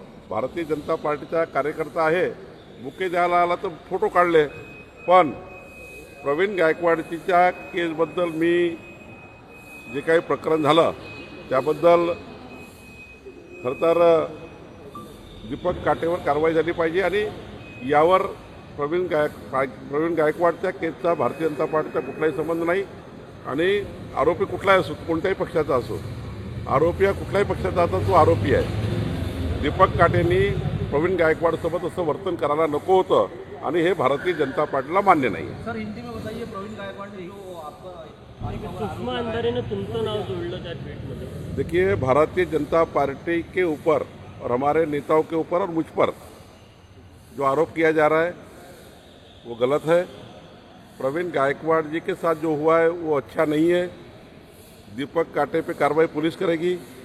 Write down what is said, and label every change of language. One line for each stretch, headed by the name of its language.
Marathi: भारतीय जनता पार्टीचा कार्यकर्ता आहे, बुके द्यायला आला तर फोटो काढले, पण प्रवीण गायकवाडच्या केसबद्दल मी जे काही प्रकरण झालं त्याबद्दल खरं तर दीपक काटेवर कारवाई झाली पाहिजे आणि यावर प्रवीण गायकवाडच्या केसचा भारतीय जनता पार्टीचा कुठलाही संबंध नाही आणि आरोपी कुठलाही असो, कोणत्याही पक्षाचा असो, आरोपी हा कुठल्याही पक्षाचा आता तो आरोपी आहे। दीपक काटेंनी प्रवीण गायकवाडसोबत असं वर्तन करायला नको होतं आणि हे भारतीय जनता पार्टीला मान्य नाही।
Hindi: सर हिंदी में बताइए, प्रवीण गायकवाड ने
Marathi: सुषमा अंधारे ने तुमचं नाव जोड़लं त्या ट्वीटमध्ये।
Hindi: देखिए, भारतीय जनता पार्टी के ऊपर और हमारे नेताओं के ऊपर और मुझ पर जो आरोप किया जा रहा है वो गलत है। प्रवीण गायकवाड़ जी के साथ जो हुआ है वो अच्छा नहीं है। दीपक काटे पे कार्रवाई पुलिस करेगी।